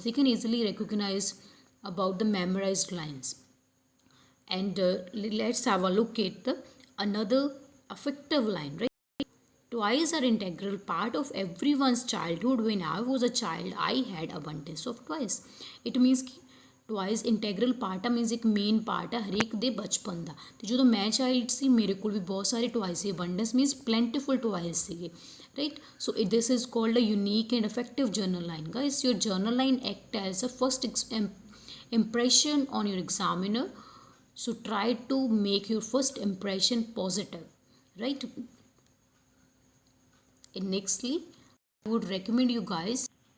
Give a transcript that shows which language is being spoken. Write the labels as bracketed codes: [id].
[en] They can easily recognize about the memorized lines. And let's have a look at another effective line, right? Toys are integral part of everyone's childhood. When I was a child, I had abundance of toys. It means [hi] कि toys इंटैग्रल part है, मीनस एक main part है हर एक दे बचपन का। तो जो मैं चाइल्ड सी मेरे को भी बहुत सारे टॉयज से अबंडेंस मीनस प्लेंटीफुल टॉयज से, right? [en] So this is called a unique and effective journal line, guys. Your journal line act as a first impression on your examiner. So try to make your first impression positive, right? And nextly, I would recommend you guys.